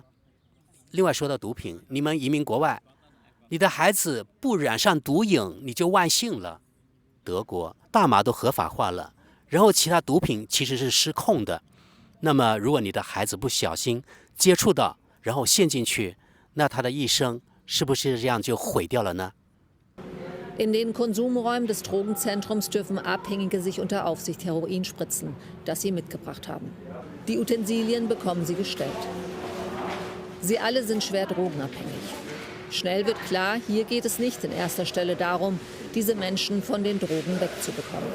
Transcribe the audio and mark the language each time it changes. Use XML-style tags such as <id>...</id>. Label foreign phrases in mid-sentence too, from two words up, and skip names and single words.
<zh>另外说到毒品，你们移民国外，你的孩子不染上毒瘾，你就万幸了。德国大麻都合法化了，然后其他毒品其实是失控的。那么如果你的孩子不小心接触到，然后陷进去，那他的一生是不是这样就毁掉了呢？</zh> <de>In den Konsumräumen des Drogenzentrums dürfen Abhängige sich unter Aufsicht Heroin spritzen, das sie mitgebracht haben. Die Utensilien bekommen sie gestellt. Sie alle sind schwer drogenabhängig. Schnell wird klar, hier geht es nicht in erster Stelle darum, diese Menschen von den Drogen wegzubekommen.</de>